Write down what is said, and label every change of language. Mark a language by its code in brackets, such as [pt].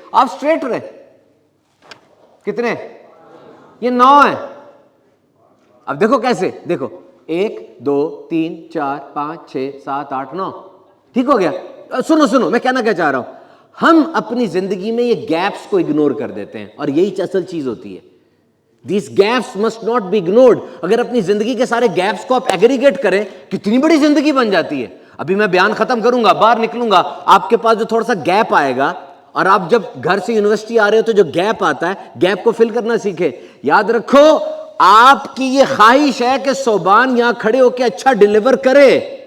[ur] آپ اسٹریٹ رہیں. کتنے؟ یہ 9 ہیں. اب دیکھو کیسے, دیکھو 1 2 3 4 5 6 7 8 9. ٹھیک ہو گیا. سنو سنو, میں کہنا کیا چاہ رہا ہوں, ہم اپنی زندگی میں یہ گیپس کو اگنور کر دیتے ہیں, اور یہی اصل چیز ہوتی ہے. [en] These gaps must not be ignored. [ur] اگر اپنی زندگی کے سارے گیپس کو آپ ایگریگیٹ کریں, کتنی بڑی زندگی بن جاتی ہے. ابھی میں بیان ختم کروں گا, باہر نکلوں گا, آپ کے پاس جو تھوڑا سا گیپ آئے گا, اور آپ جب گھر سے یونیورسٹی آ رہے ہو تو جو گیپ آتا ہے, گیپ کو فل کرنا سیکھیں. یاد رکھو, آپ کی یہ خواہش ہے کہ صوبان یہاں کھڑے ہو کے اچھا ڈیلیور کرے.